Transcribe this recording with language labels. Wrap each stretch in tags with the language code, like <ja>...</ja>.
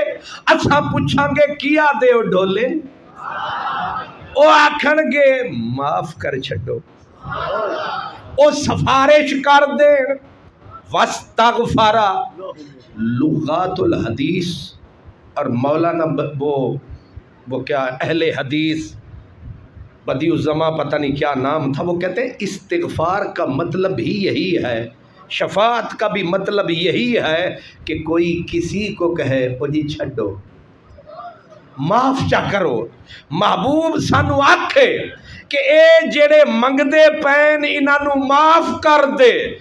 <pa>اچھا پوچھاں گے کیا دیو ڈولے او آکھن گے معاف کر چھڈو او سفارش کر دین.</pa> <ur>وَاسْتَغْفَرَ لغات الحدیث اور مولانا وہ کیا اہل حدیث بدیع الزماں پتہ نہیں کیا نام تھا وہ کہتے ہیں استغفار کا مطلب ہی یہی ہے شفاعت کا بھی مطلب یہی ہے کہ کوئی کسی کو کہے</ur> <pa>او جی چھڈو معاف چا کرو. محبوب سانو آکھے کہ اے جڑے منگدے پین انہاں نو معاف کر دے.</pa>